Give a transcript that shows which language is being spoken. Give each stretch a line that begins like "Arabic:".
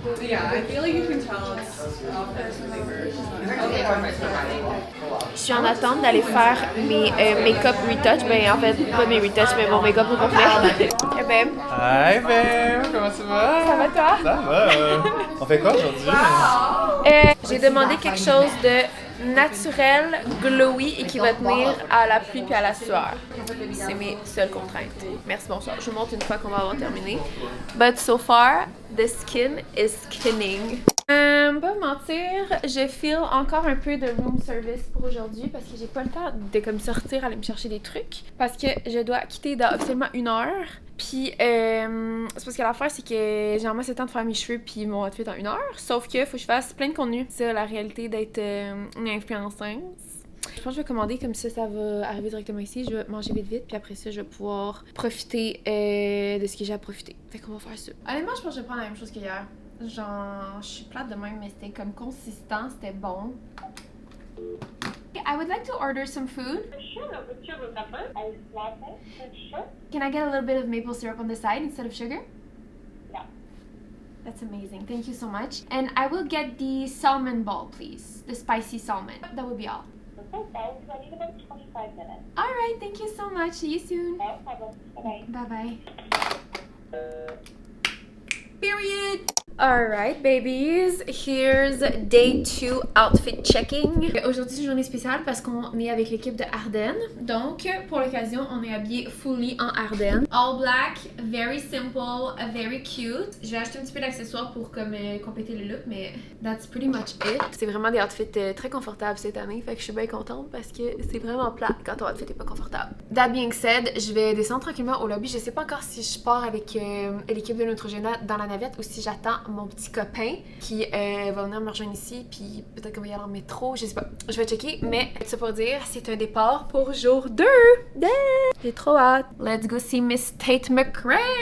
English: Yeah, I feel like you can tell it's
French: Je suis en attente d'aller faire mes make-up retouch. Ben, en fait, pas mes retouches, mais mon make-up au complet. Eh ben,
English: Hi babe,
French: comment ça va? ça va toi? Ça va. On fait quoi aujourd'hui? J'ai demandé quelque chose de naturel, glowy et qui va tenir à la pluie puis à la sueur. C'est mes seules contraintes. Merci, bonsoir. Je vous montre une fois qu'on va avoir terminé.
English: But so far, the skin is skinning.
French: Pas mentir, je feel encore un peu de room service pour aujourd'hui parce que j'ai pas le temps de comme sortir aller me chercher des trucs parce que je dois quitter dans officiellement 1 heure. Puis c'est parce que l'affaire c'est que j'ai vraiment assez le temps de faire mes cheveux puis mon outfit en 1 heure, sauf que faut que je fasse plein de contenu. C'est la réalité d'être une influenceuse. Je pense que je vais commander comme ça va arriver directement ici. Je vais manger vite, puis après ça, je vais pouvoir profiter de ce que j'ai à profiter. Fait qu'on va faire ça. Honnêtement, je pense que je vais prendre la même chose qu'hier. Genre, je suis plate de même, mais c'était comme consistant, c'était bon.
English: I would like to order some food. Sure, with sugar pepper and latte, sure. Can I get a little bit of maple syrup on the side instead of sugar? Yeah. That's amazing. Thank you so much. And I will get the salmon ball, please. The spicy salmon. That would be all. Okay, thanks. I need about 25 minutes. All right. Thank you so much. See you soon. No problem. Bye-bye. Bye-bye. Period. Alright, babies. Here's day 2 outfit checking.
French: Aujourd'hui, c'est une journée spéciale parce qu'on est avec l'équipe de Ardennes. Donc, pour l'occasion, on est habillé fully en Ardennes.
English: All black, very simple, very cute.
French: Je vais acheter un petit peu d'accessoires pour comme compléter le look, mais
English: that's pretty much it.
French: C'est vraiment des outfits très confortables cette année, fait que je suis bien contente parce que c'est vraiment plat quand ton outfit est pas confortable.
English: That being said,
French: je vais descendre tranquillement au lobby. Je sais pas encore si je pars avec l'équipe de Neutrogena dans la navette ou si j'attends mon petit copain qui va venir me rejoindre ici, puis peut-être qu'on va y aller en métro, je sais pas. Je vais checker, mais ça pour dire, c'est un départ pour jour 2! Yeah! J'ai trop hâte!
English: Let's go see Miss Tate McRae!